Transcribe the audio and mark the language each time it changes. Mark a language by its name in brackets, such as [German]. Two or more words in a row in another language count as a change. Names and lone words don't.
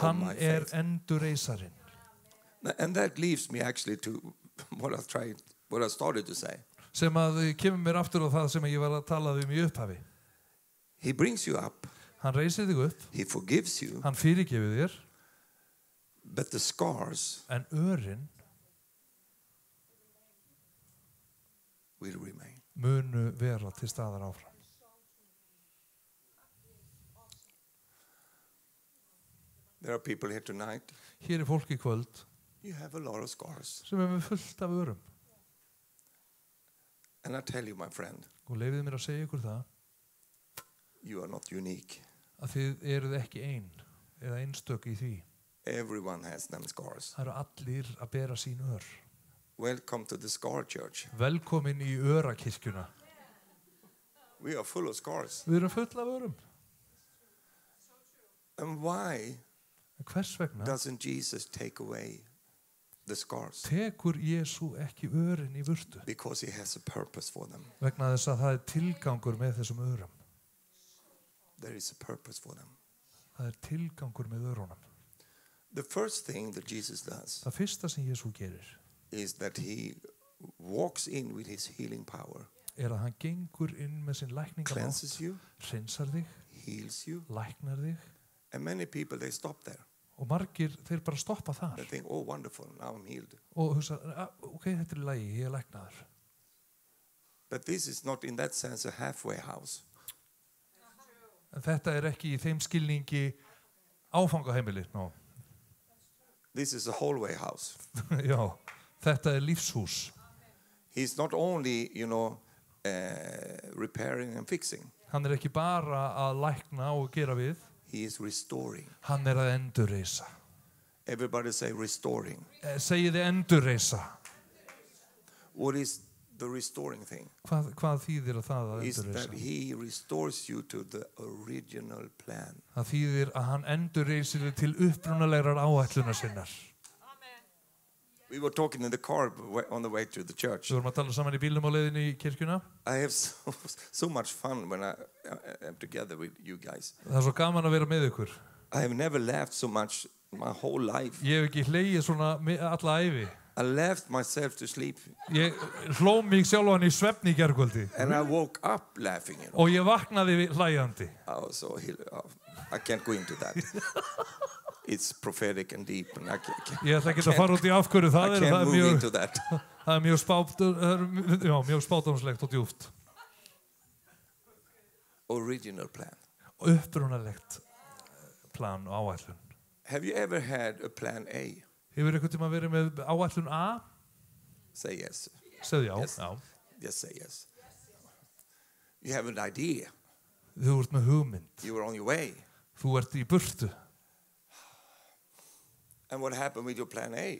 [Icelandic] Hann [English] my er faith. [Icelandic] endurreisarinn. [English] And that leads me actually to what I started to say. [Icelandic] Sem að kemur mér aftur á það sem ég var að tala um í upphafi. [English] He brings you up. [Icelandic] Hann reisir þig upp. [English] He forgives you. [Icelandic] Hann fyrirgefur þér. [English] But the scars [Icelandic] En örin [English] will remain. [Icelandic] munu vera til staðar áfram. [English] There are people here tonight. [Icelandic] Hér er fólk í kvöld [English] You have a lot of scars. [Icelandic] sem er með fullt af örum. [English] And I tell you, my friend, [Icelandic] Og leyfið mér að segja ykkur það [English] you are not unique. [Icelandic] að þið eruð ekki ein eða einstök í því. [English] Everyone has them scars. [Icelandic] Það eru allir að bera sín ör. [English] Welcome to the Scar Church. [Icelandic] Velkomin í örakirkjuna. [English] We are full of scars. [Icelandic] Við erum full af örum. [English] And why [Icelandic] En hvers vegna [English] doesn't Jesus take away the scars? [Icelandic] tekur Jesú ekki örin í burtu? [English] Because he has a purpose for them. [Icelandic] Vegna þess að það er tilgangur með þessum örum. [English] There is a purpose for them. [Icelandic] Það er tilgangur með örunum. [English] The first thing that Jesus does [Icelandic] Það fyrsta sem Jesú gerir [English] is that he walks in with his healing power, [Icelandic] er að hann gengur inn með sinn lækningamátt, [English] cleanses you, [Icelandic] hreinsar þig, [English] heals you. [Icelandic] læknar þig [English] And many people, they stop there. [Icelandic] og margir þeir bara stoppa þar [English] They think, oh, wonderful, now I'm healed. [Icelandic] og hugsa, ok, þetta er í lagi, ég er læknaður. [English] But this is not in that sense a halfway house. [Icelandic] En þetta er ekki í þeim skilningi áfangaheimili. [English] No. This is a whole-way house. [Icelandic] Já, þetta er lífshús. [English] He's not only, repairing and fixing. [Icelandic] Hann er ekki bara að lækna og gera við, [English] He is restoring. [Icelandic] hann er að endurreisa. [English] Everybody say restoring. [Icelandic] Segið þið endurreisa. [English] What is the restoring thing? [Icelandic] Hvað þýðir það að [English] Is that [Icelandic] endurreisa? [English] he restores you to the original plan. [Icelandic] Það þýðir að hann endurreisir þig til upprunalegrar áætlunar sinnar. [English] We were talking in the car on the way to the church. [Icelandic] Við vorum að tala saman í bílnum á leiðinni í kirkjuna. [English] I have so much fun when I am together with you guys. [Icelandic] Það er svo gaman að vera með ykkur. [English] I have never laughed so much my whole life. [Icelandic] Ég hef ekki hlegið svona alla ævi. [English] I laughed myself to sleep. [Icelandic] Ég hló mig sjálfan í svefni í gærkvöldi. [English] And I woke up laughing. [Icelandic] Og ég vaknaði hlæjandi. [English] I can't go into that. It's prophetic and deep. And [Icelandic] Ég ætla ekki að fara út í af hverju það er. [English] I can't move into that. [Icelandic] Það er mjög spátumslegt og djúpt. [English] Original plan. [Icelandic] Upprunalegt plan og áætlun. [English] Have you ever had a plan A? [Icelandic] Hefur einhvern tíma verið með áætlun A? [English] Say yes. [Icelandic] Segðu já. [English] Yes. [Icelandic] Já. [English] Just say yes. You have an idea. [Icelandic] Þú ert með hugmynd. [English] You were on your way. [Icelandic] Þú ert í burtu. [English] And what happened with your plan A?